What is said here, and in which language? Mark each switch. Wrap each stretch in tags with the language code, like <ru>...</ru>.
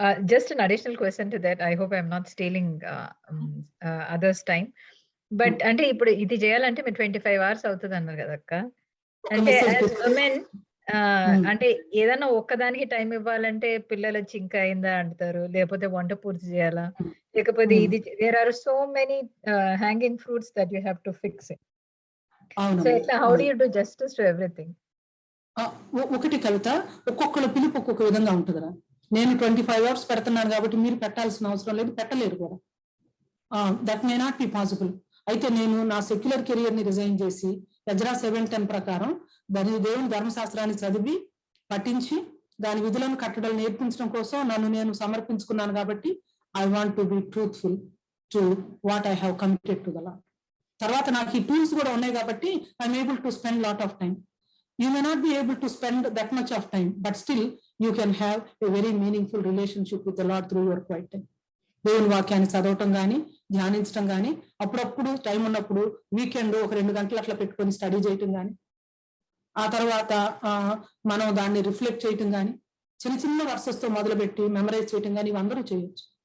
<en>Just an additional question to that. I hope I'm not stealing others' time.</en> <te>But అంటే ఇప్పుడు ఇది చేయాలంటే మీరు 25 hours అవుతుంది అన్నారు కదా అక్క. అంటే as women అంటే ఏదైనా ఒక్కదానికి టైం ఇవ్వాలంటే పిల్లలు వచ్చి ఇంకా అయిందా అంటారు, లేకపోతే వంట పూర్తి చేయాలా, లేకపోతే ఇది</te> <en>there are so many hanging fruits that you have to fix it. So how do you do justice to everything?</en> <te>ఒకటి కవిత, ఒక్కొక్కళ్ళ పిలుపు ఒక్కొక్క విధంగా ఉంటుందిరా. నేను 25 hours పెడుతున్నాను కాబట్టి మీరు పెట్టాల్సిన అవసరం లేదు, పెట్టలేరు కూడా.</te> <en>That may not be possible.</en> <te>అయితే నేను నా సెక్యులర్ కెరియర్ ని రిజైన్ చేసి ఎజ్రా 7:10 ప్రకారం దేవుని ధర్మశాస్త్రాన్ని చదివి పఠించి దాని విధులను కట్టడలు నేర్పించడం కోసం నన్ను నేను సమర్పించుకున్నాను.</te> <en>కాబట్టి I want to be truthful to what I have committed to the Lord.</en> <te>తర్వాత నాకు ఈ టూల్స్ కూడా ఉన్నాయి కాబట్టి</te> <en>I'm able to spend lot of time. You may not be able to spend that much of time, but still you can have a very meaningful relationship with the Lord through your quiet time.</en> <te>దేవుని వాక్యాన్ని చదవటం కానీ ధ్యానించడం కానీ, అప్పుడప్పుడు time ఉన్నప్పుడు weekend ఒక 2 గంటలు అట్లా పెట్టుకొని స్టడీ చేయటం కానీ, ఆ తర్వాత మనం దాన్ని రిఫ్లెక్ట్ చేయటం కానీ, చిన్న చిన్న వర్సెస్ తో మొదలుపెట్టి మెమరైజ్ చేయటం కానీ ఇవి అందరూ చేయొచ్చు.</te>